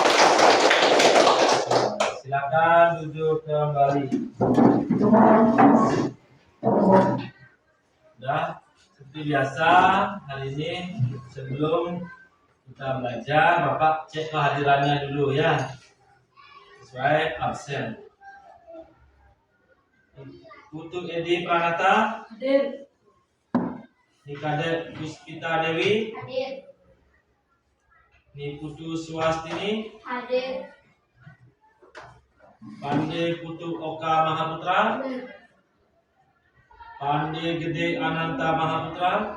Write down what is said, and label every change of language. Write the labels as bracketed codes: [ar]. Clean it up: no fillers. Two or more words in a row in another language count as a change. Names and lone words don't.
[id] Silakan duduk kembali. Sudah, seperti biasa hari ini sebelum kita belajar, Bapak cek kehadirannya dulu ya, sesuai absen. Putu Edi Pranata, Hadir. Nikade Puspita Dewi, Hadir. Niputu Swastini, Hadir. Pande Putu Oka Mahaputra, Pande Gede Ananta Mahaputra,